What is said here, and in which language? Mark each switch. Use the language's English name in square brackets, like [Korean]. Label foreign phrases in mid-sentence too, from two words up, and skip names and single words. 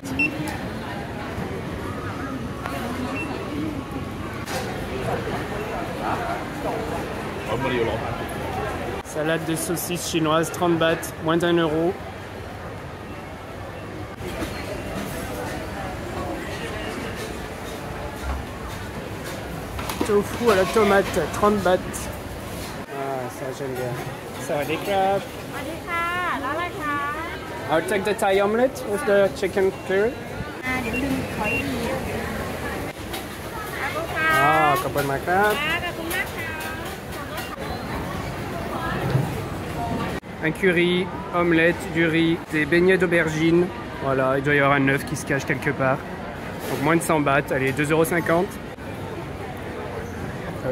[French] Salade de saucisses chinoises, 30 bahts, moins d'1 euro. Tofu à la tomate, 30 bahts. Ah, ça j'aime bien. Ça va des crabes. [English] I'll take the Thai omelette with the chicken curry. [French] Ah, [Thai] ขอบคุณมากครับ [French] Un curry, omelette, du riz, des beignets d'aubergine. Voilà, il doit y avoir un œuf qui se cache quelque part. Donc moins de 100 bahts, allez, 2,50 €.